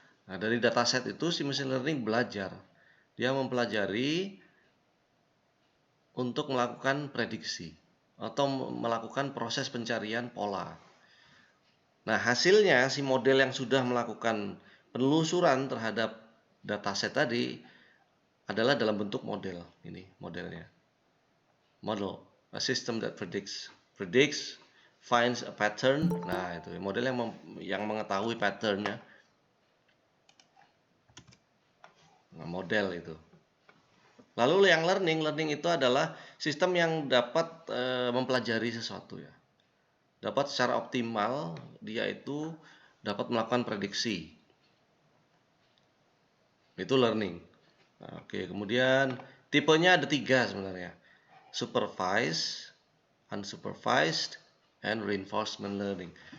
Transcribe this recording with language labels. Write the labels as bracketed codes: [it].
[id] Nah, dari dataset itu si machine learning belajar. Dia mempelajari untuk melakukan prediksi atau melakukan proses pencarian pola. Nah, hasilnya si model yang sudah melakukan penelusuran terhadap dataset tadi adalah dalam bentuk model. Ini modelnya. [en] Model, a system that predicts, finds a pattern. [id] Nah, itu model yang mengetahui patternnya. Nah, model itu. Lalu yang learning itu adalah sistem yang dapat mempelajari sesuatu ya. Dapat secara optimal dia itu dapat melakukan prediksi. Itu learning. Nah, oke, kemudian tipenya ada 3 sebenarnya. [en] Supervised, unsupervised, and reinforcement learning.